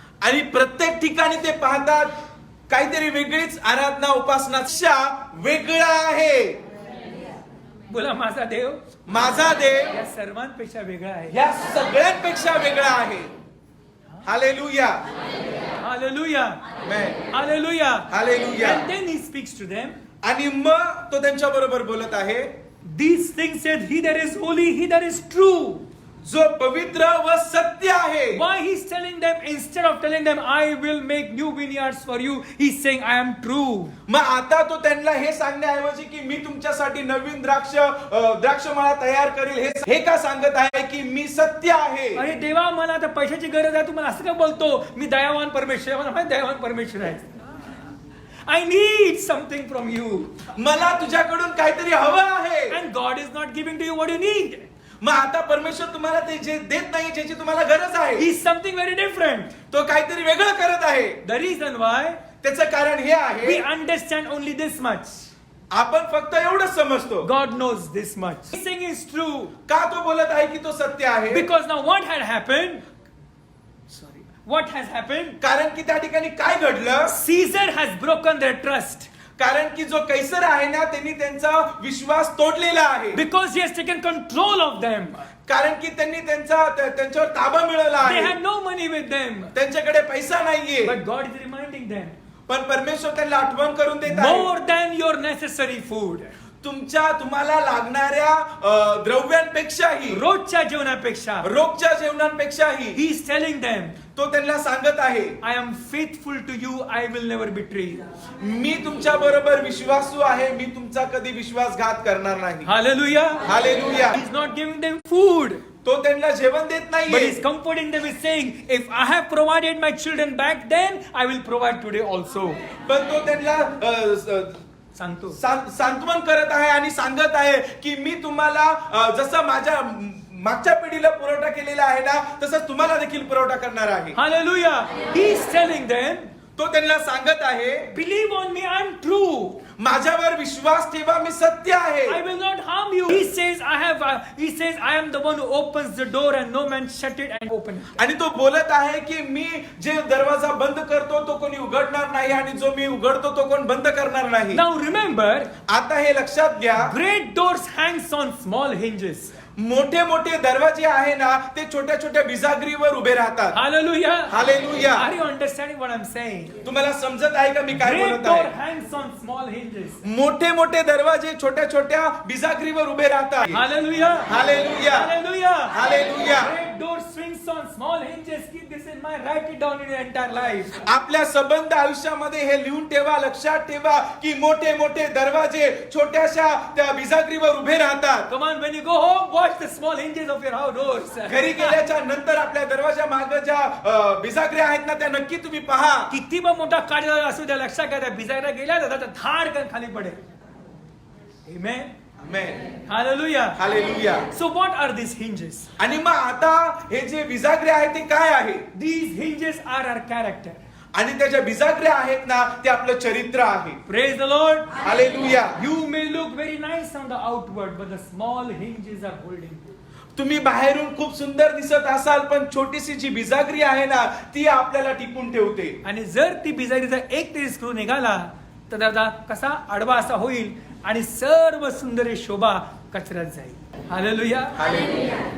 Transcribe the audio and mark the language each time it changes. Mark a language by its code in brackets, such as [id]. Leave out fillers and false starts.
[mr] आणि प्रत्येक ठिकाणी ते पाहतात काहीतरी वेगळीच आराधना, उपासना वेगळा आहे. बोला माझा देव, माझा देव या सर्वांपेक्षा वेगळा आहे. या सगळ्यांपेक्षा वेगळा आहे. Hallelujah. [en] Hallelujah. [mr] Amen. [en] Hallelujah. [mr] Hallelujah. [en] And then he speaks to them. [mr] आणि मग तो त्यांच्या बरोबर बोलत आहे, [en] These things said, he that is holy, he that is true. [mr] जो पवित्र व सत्य आहे. [en] Why he's telling them, instead of telling them, I will make new vineyards for you, he's saying, I am true. [mr] मग आता तो त्यांना हे सांगण्याऐवजी की मी तुमच्यासाठी नवीन द्राक्षमळा तयार करेल, हे का सांगत आहे की मी सत्य आहे. अरे देवा, मला आता पैशाची गरज आहे, तू मला असं का बोलतो? मी दयावान परमेश्वर आहे, मला माहिती दयावान परमेश्वर आहे. [en] I need something from you. [mr] मला तुझ्याकडून काहीतरी हवं आहे. [en] And God is not giving to you what you need. [mr] मग आता परमेश्वर तुम्हाला ते जे देत नाही, ज्याची तुम्हाला गरज आहे, [en] He's something very different. [mr] तो काहीतरी वेगळं करत आहे. [en] The reason why, [mr] त्याचं कारण हे आहे, [en] we understand only this much. [mr] आपण फक्त एवढंच समजतो. [en] God knows this much. He's saying is true. [mr] का तो बोलत आहे की तो सत्य आहे? [en] Because now what had happened? Sorry. What has happened? [mr] कारण की त्या ठिकाणी काय घडलं? [en] Caesar has broken their trust. [mr] कारण की जो कैसर आहे ना त्यांनी त्यांचा विश्वास तोडलेला आहे. [en] Because he has taken control of them. [mr] कारण की त्यांनी त्यांच्यावर ताबा मिळवला [en] They [mr] आहे. [en] had no money with them. [mr] त्यांच्याकडे पैसा नाहीये. [en] But God is reminding them. [mr] पण परमेश्वर त्यांना आठवण करून देत आहे. [en] More than your necessary food. [mr] तुम्हाला लागणाऱ्या द्रव्यांपेक्षाही, रोजच्या जेवणापेक्षा. रोजच्या जेवणांपेक्षाही [en] He is telling them, [mr] तो त्यांना सांगत आहे, [en] I am faithful to you. I will never betray you. [mr] मी तुमच्या बरोबर विश्वासू आहे, मी तुमचा कधी विश्वासघात करणार नाही. [en] Hallelujah. [mr] Hallelujah. [en] He is not giving them food. [mr] तो त्यांना जेवण देत [en] But [mr] नाहीये. [en] he's comforting them with saying, if I have provided my children back then, I will provide today also. [mr] पण तो त्यांना सांगतो. सांत्वन करत आहे आणि सांगत आहे की मी तुम्हाला जसं माझ्या मागच्या पिढीला पुरवठा केलेला आहे ना तसंच तुम्हाला देखील पुरवठा करणार आहे. [en] Hallelujah. He is telling them, [mr] तो त्यांना सांगत आहे, [en] believe on me, I am true. [mr] माझ्यावर विश्वास ठेवा, मी सत्य आहे. [en] I will not harm you. He says, I am the one who opens the door and no man shut it and open it. [mr] आणि तो बोलत आहे की मी जे दरवाजा बंद करतो तो कोणी उघडणार नाही आणि जो मी उघडतो तो कोण बंद करणार नाही. [en] Now remember, [mr] आता हे लक्षात घ्या, [en] great doors hangs on small hinges. [mr] मोठे मोठे दरवाजे आहे ना ते छोट्या छोट्या बिजागरीवर उभे राहतात. [en] Hallelujah. [mr] Hallelujah. [en] Are you understanding what I'm saying? [mr] तुम्हाला समजत आहे का मी काय [en] Great [mr] बोलत [en] door [mr] आहे? [en] hangs on small hinges. [mr] मोठे मोठे दरवाजे छोट्या छोट्या बिजागरीवर उभे राहतात. [en] Hallelujah. [mr] Hallelujah. [en] Hallelujah. [mr] Hallelujah. [en] Great door swings on small hinges. Keep this in mind. Write it down in your entire life. [mr] आपल्या संबंध आयुष्यामध्ये हे लिहून ठेवा, लक्षात ठेवा की मोठे मोठे दरवाजे छोट्याशा त्या बिजागरीवर उभे राहतात. [en] Come on, when you go home, watch the small hinges of your house doors. [mr] घरी गेल्याच्या नंतर आपल्या दरवाजा मागे ज्या बिजागऱ्या आहेत ना त्या नक्की तुम्ही पहा. किती पण मोठा काढलेला असू द्या, लक्षात घ्या त्या बिजागऱ्या गेल्या तर धाडकन खाली पडेल. [en] Amen. [mr] Amen. [en] Hallelujah. [mr] Hallelujah. [en] So what are these hinges? [mr] आणि मग आता हे जे बिजागरे आहेत ते काय आहे? [en] These hinges are our character. [mr] आणि त्याच्या बिजागऱ्या आहेत ना ते आपलं चरित्र आहे. [en] Praise the Lord. [mr] Hallelujah. [en] You may look very nice on the outward, but the small hinges are holding you. [mr] तुम्ही बाहेरून खूप सुंदर दिसत असाल पण छोटीशी जी बिजागरी आहे ना ती आपल्याला टिपून ठेवते. आणि जर ती बिजागरीचा एक तरी स्क्रू निघाला तर दादा कसा आडवा असा होईल आणि सर्व सुंदर शोभा कचऱ्यात जाईल. हालेलुया. हालेलुया.